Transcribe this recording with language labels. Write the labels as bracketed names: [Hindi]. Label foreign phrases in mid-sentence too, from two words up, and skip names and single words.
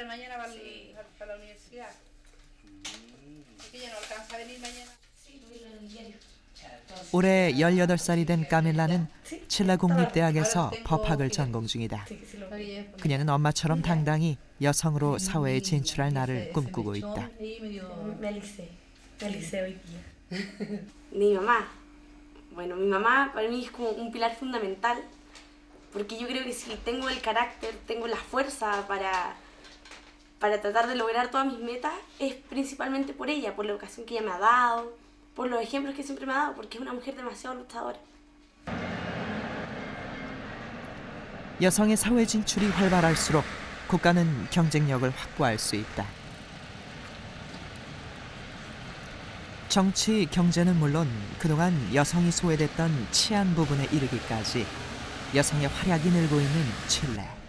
[Korean] 올해 18살이 된 까밀라는 칠레 국립대학에서 법학을 전공 중이다. 그녀는 엄마처럼 당당히 여성으로 사회에 진출할 날을 꿈꾸고 있다. [Spanish] Mi mamá. Bueno, mi mamá para mí es como un pilar fundamental, porque yo creo que si tengo el carácter, tengo la fuerza para tratar de lograr todas mis metas, es principalmente por ella, por la educación que ella me ha dado, por los ejemplos que siempre me ha dado, porque es una mujer demasiado luchadora. [Korean] 여성의 사회 진출이 활발할수록 국가는 경쟁력을 확보할 수 있다. 정치, 경제는 물론 그동안 여성이 소외됐던 치안 부분에 이르기까지 여성의 활약이 늘고 있는 칠레.